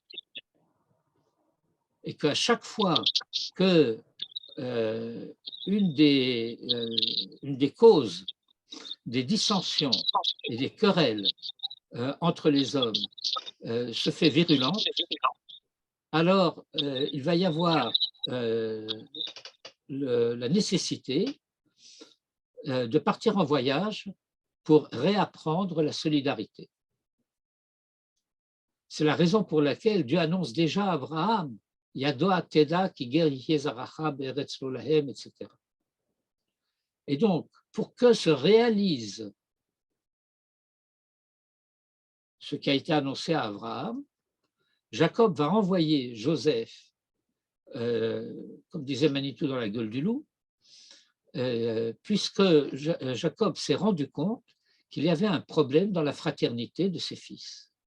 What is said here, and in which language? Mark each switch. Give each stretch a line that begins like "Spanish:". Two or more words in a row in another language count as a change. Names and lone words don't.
French: Et qu'à chaque fois que une des causes des dissensions et des querelles entre les hommes se fait virulente, alors il va y avoir la nécessité de partir en voyage pour réapprendre la solidarité. C'est la raison pour laquelle Dieu annonce déjà à Abraham,
Hebrew: ידוע תדע כי גר יזרעך בארץ לא להם,
French: etc. Et donc, pour que se réalise ce qui a été annoncé à Abraham, Jacob va envoyer Joseph, comme disait Manitou dans la gueule du loup, puisque Jacob s'est rendu compte qu'il y avait un problème dans la fraternité de ses fils.